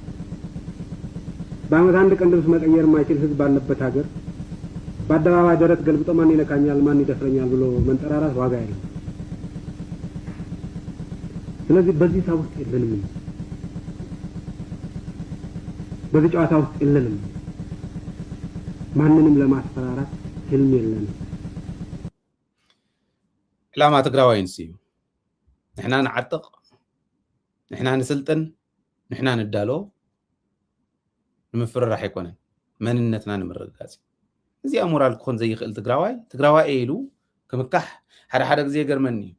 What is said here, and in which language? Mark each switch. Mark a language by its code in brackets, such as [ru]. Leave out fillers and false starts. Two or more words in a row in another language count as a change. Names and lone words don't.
[am] በአመት አንድ ቀን ልብስ መቀየር የማይችል ህዝብ ባለበት ሀገር በአደባባይ ደረት ገልብጦ ማን ይነካኛል ማን ይደፍረኛል ብሎ መንጠራራት ዋጋ የለም ስለዚህ በዚህ ታውስ የለንም በዚህ ጨዋታ ውስጥ የለንም ማንንም ለማስፈራራት ህልም የለንም [ti] ዕላማ ትግራዋይን ሲዩ ንሕና ንዓጥቕ ንሕና ንስልጥን ንሕና ንዳሎ ንምፍርራሕ ኣይኮነን መንነትና ንምርጋጽ እዚኣ ሞራል ክኾን ዘይኽእል ትግራዋይ ኢሉ ክምካሕ ሓደ ግዜ ገርመኒ